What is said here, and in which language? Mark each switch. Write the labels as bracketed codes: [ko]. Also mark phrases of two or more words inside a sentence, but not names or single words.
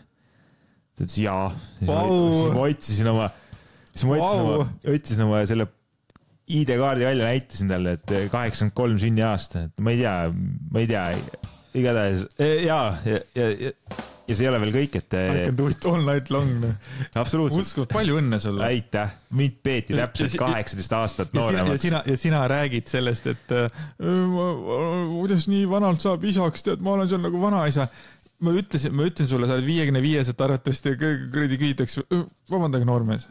[et] Ta ütles jaa. Siis ma otsisin oma selle ID-kaardi välja, näitasin talle, et 83 sünni aasta. Ma ei tea, igatahes. Ja see ei ole veel kõik, et... [en] I can do it all night long. [et] Absoluutselt. Uskuvalt, palju õnne sulle. Aitäh. Mind peeti täpselt 18 aastat nooremas. Ja sina räägid sellest, et kuidas nii vanalt saab isaks, tead, ma olen seal nagu vanaisa. Ma ütlesin sulle, sa oled 55, et arvatavasti kõrdi küsitakse, vabandage noormees.